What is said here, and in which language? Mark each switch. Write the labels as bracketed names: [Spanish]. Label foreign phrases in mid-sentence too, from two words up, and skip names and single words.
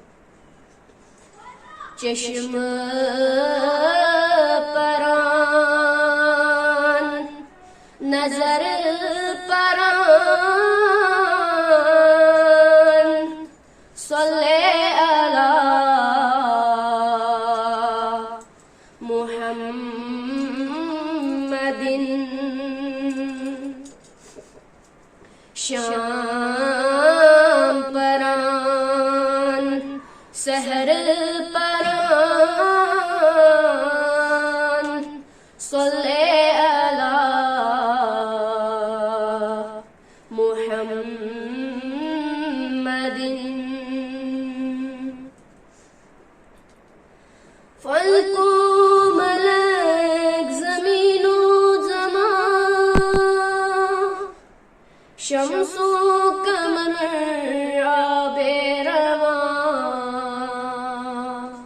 [Urdu] چشم پران نظر پران [Arabic] صل على محمد. [Urdu] شام پران سحر پران [Arabic] صل على محمد. [Urdu] فلک و ملک زمین و زمان شمس و قمر آب رواں.